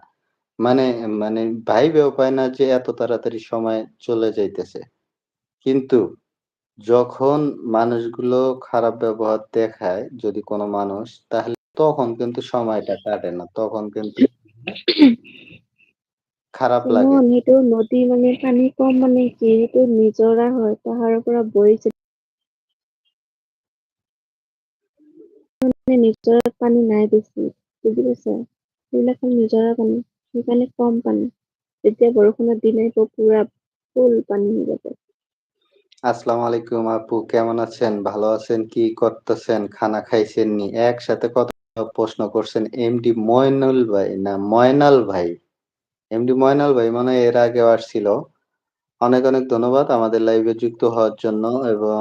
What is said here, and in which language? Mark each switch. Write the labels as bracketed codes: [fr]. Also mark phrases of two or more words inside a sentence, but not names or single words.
[bn] মানে মানে ভাইবেও পায় না যে এত তাড়াতাড়ি সময় চলে যাইতেছে। কিন্তু যখন মানুষগুলো খারাপ ব্যবহার দেখায় যদি কোনো মানুষ, তাহলে তখন কিন্তু সময়টা কাটে না। তখন কিন্তু খারাপ লাগে। [as] সেইটো নদী মানে পানী কম মানে কি সেইটো নিজৰা হয় পাহাৰৰ পৰা বৈ নিজৰাত পানী নাই বেছি বুজি পাইছা সেইবিলাক নিজৰা পানী সেইকাৰণে কম পানী যেতিয়া বৰষুণৰ দিন আহিব পুৰা ফুল পানী হৈ যাব। [ar] السلام عليكم [bn] আপু, কেমন আছেন? ভালো আছেন? কি করতেছেন? খানা খাইছেন নি? একসাথে কত প্রশ্ন করছেন। এমডি ময়নুল ভাই না ময়নাল ভাই? এমডি ময়নাল ভাই মনে হয় এর আগেও আসছিল। অনেক ধন্যবাদ আমাদের লাইভে যুক্ত হওয়ার জন্য এবং